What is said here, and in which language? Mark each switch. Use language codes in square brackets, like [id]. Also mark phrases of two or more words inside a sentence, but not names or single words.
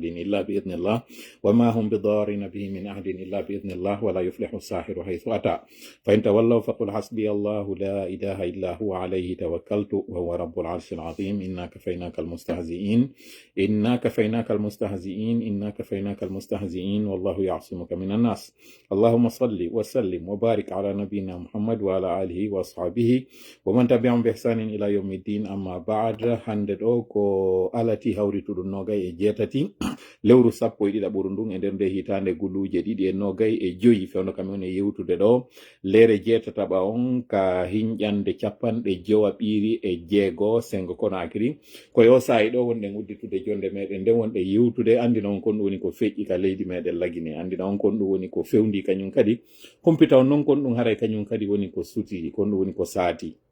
[ar] إلا بإذن الله وما هم بضارين به من أحد إلا بإذن الله ولا يفلح الساحر حيث أتى فإن تولوا فقل حسبي الله لا إله إلا هو عليه توكلت وهو رب العرش العظيم إنا كفيناك المستهزئين إنا كفيناك المستهزئين إنا كفيناك المستهزئين والله يعصمك من الناس اللهم صل وسلم وبارك على نبينا محمد وعلى آله وأصحابه ومن تبعهم بإحسان إلى يوم الدين أما بعد [ff] handed ko alati hawrituɗo nogay e jeetati lewru sappo e ɗiɗaɓuru ndun e nder nde hitande guluje ɗiɗi e nogay e joyi fewno kam on e yewtude ɗo lere jeetataɓa on ka hinƴande capanɗe jowa ɓiiri e jeego sengo Konakri ko yo sayi ɗo wonɗen udditude jonde meɗen nden wonɗe yewtude andina on kon ɗum woni ko feƴƴi ka leydi meɗen lagine andina on kon ɗum woni ko fewndi kañum kadi humpita on noon kon ɗum haray kañum kadi woni ko suti kon ɗum woni ko saati